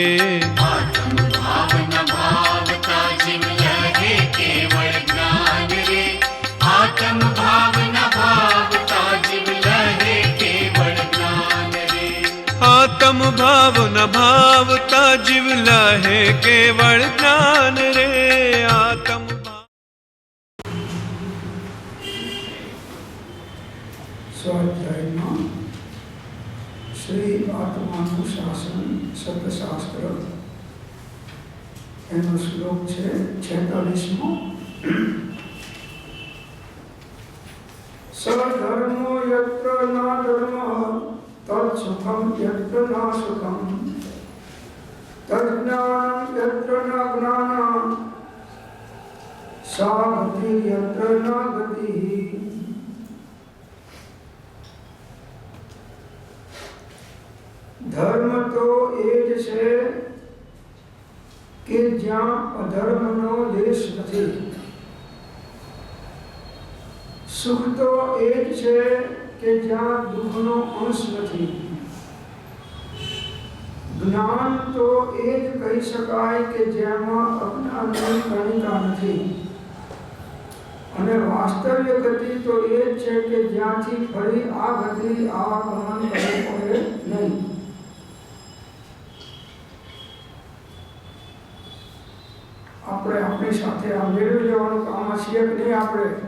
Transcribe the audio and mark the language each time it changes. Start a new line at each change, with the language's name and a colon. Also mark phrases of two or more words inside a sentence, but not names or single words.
Gujarati: આત્મ ભાવ ન ભાવતા જીવ લહે કેવલ જ્ઞાન રે। આત્મ ભાવ ન ભાવતા જીવ લહે કેવલ જ્ઞાન રે। આત્મ ભાવ ન ભાવતા જીવ લહે કેવલ જ્ઞાન રે। आत्म સ્વાધ્યાય શ્રી આત્માનુશાસન સતશાસ્ત્ર એનો શ્લોક હૈ 46મો।
Sanskrit: सधर्मो यत्र न धर्मः तत्सुखं यत्र न सुखं तज्ज्ञानं यत्र न ज्ञानं सा गतिः यत्र न गतिः।
Gujarati: ધર્મ તો એજ છે કે જ્યાં અધર્મનો લેશ નથી। સુખ તો એજ છે કે જ્યાં દુખનો અંશ નથી। જ્ઞાન તો એજ કહી શકાય કે જેમાં અજ્ઞાનની કણિકા નથી। અને વાસ્તવ્ય ગતિ તો એ જ છે કે જ્યાંથી ફરી આ ગતિ આવાગમન કરવું પડે નહીં। આપણે આપણી સાથે આ મેળવી લેવાનું કામ છીએ કે નહીં આપણે?